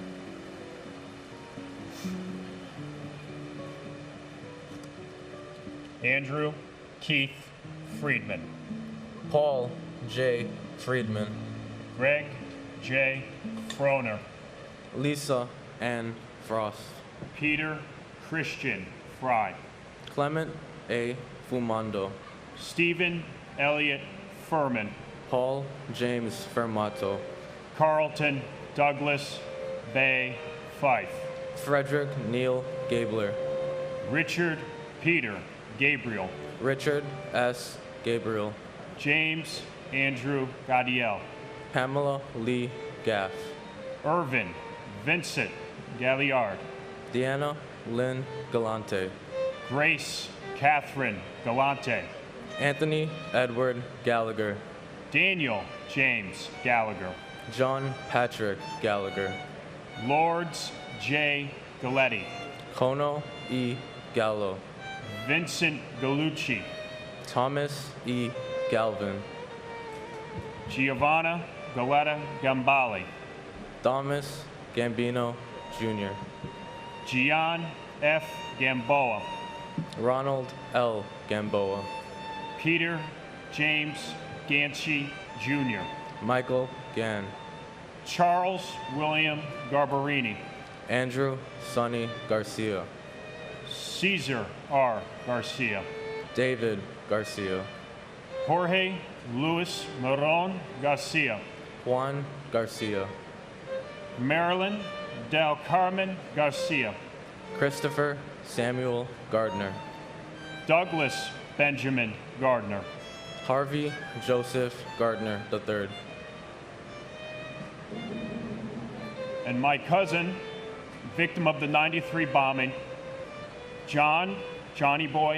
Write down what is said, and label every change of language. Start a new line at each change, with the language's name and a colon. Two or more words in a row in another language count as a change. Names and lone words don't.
English: Andrew Keith Friedman. Paul J. Friedman. Greg J. Froner. Lisa Ann Frost. Peter Christian Fry. Clement A. Fumando. Stephen Elliott Furman. Paul James Fermato. Carlton Douglas Bay Fife. Frederick Neil Gabler. Richard Peter Gabriel. Richard S. Gabriel. James Andrew Gadiel. Pamela Lee Gaff. Irvin Vincent Galliard. Deanna Lynn Galante. Grace Catherine Galante. Anthony Edward Gallagher. Daniel James Gallagher. John Patrick Gallagher. Lords J. Galletti. Kono E. Gallo. Vincent Gallucci. Thomas E. Galvin. Giovanna Galetta Gambali. Thomas Gambino Jr. Gian F. Gamboa. Ronald L. Gamboa. Peter James Ganchi Jr. Michael Gann. Charles William Garbarini. Andrew Sonny Garcia. Caesar R. Garcia. David Garcia. Jorge Luis Moron Garcia. Juan Garcia. Marilyn Del Carmen Garcia. Christopher Samuel Gardner. Douglas Benjamin Gardner. Harvey Joseph Gardner III. And my cousin, victim of the 93 bombing, Johnny Boy DiGiovanni.